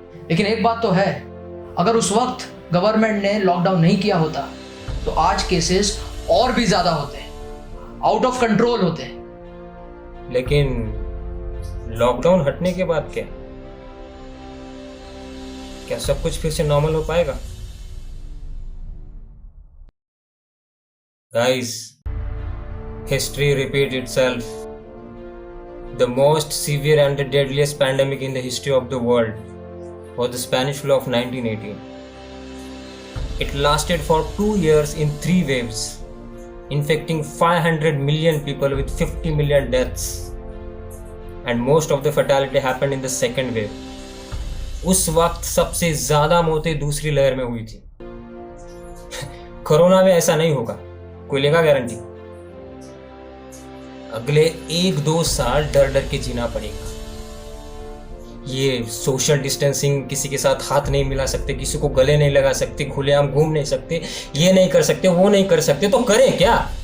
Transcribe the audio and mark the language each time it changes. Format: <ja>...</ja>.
<hi>लेकिन एक बात तो है, अगर उस वक्त गवर्नमेंट ने लॉकडाउन नहीं किया होता तो आज केसेस और भी ज्यादा होते, आउट ऑफ कंट्रोल होते। लेकिन लॉकडाउन हटने के बाद क्या सब कुछ फिर से नॉर्मल हो पाएगा? Guys,</hi> <en>history repeats itself. The most severe and the deadliest pandemic in the history of the world was the Spanish flu of 1918. It lasted for 2 years in 3 waves, infecting 500 million people with 50 million deaths. And most of the fatality happened in the second wave.</en> <hi>उस वक्त सबसे ज्यादा मौतें दूसरी लहर में हुई थी। कोरोना में ऐसा नहीं होगा, कोई लेगा गारंटी? अगले 1-2 साल डर डर के जीना पड़ेगा। ये सोशल डिस्टेंसिंग, किसी के साथ हाथ नहीं मिला सकते, किसी को गले नहीं लगा सकते, खुलेआम घूम नहीं सकते, ये नहीं कर सकते, वो नहीं कर सकते, तो करें क्या?</hi>